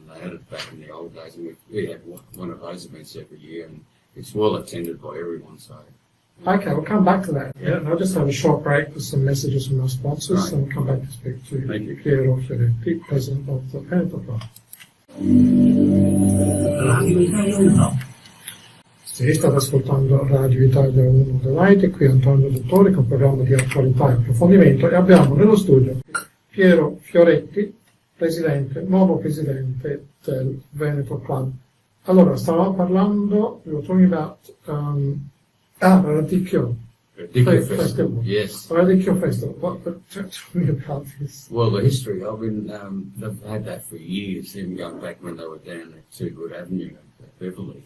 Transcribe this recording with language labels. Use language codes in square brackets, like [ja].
[en] And they had it back in the old days. And we had one of those events every year. And it's well attended by everyone. So. Okay, we'll come back to that. Yeah, and I'll just have a short break with some messages from our sponsors, and we'll come back to speak to Piero Fioretti, President of the Veneto Club. [it] Sì, state ascoltando Radio Italia 1 Adelaide, qui Antonio Dottore con un programma di attualità e approfondimento, e abbiamo nello studio Piero Fioretti, nuovo presidente del Veneto Club. Allora, stavamo parlando, [en] we were talking about Radicchio Festival. Yes. Radicchio Festival. Tell me about this. Well, the history, they've had that for years, even going back when they were down at Two Good Avenue at Beverly.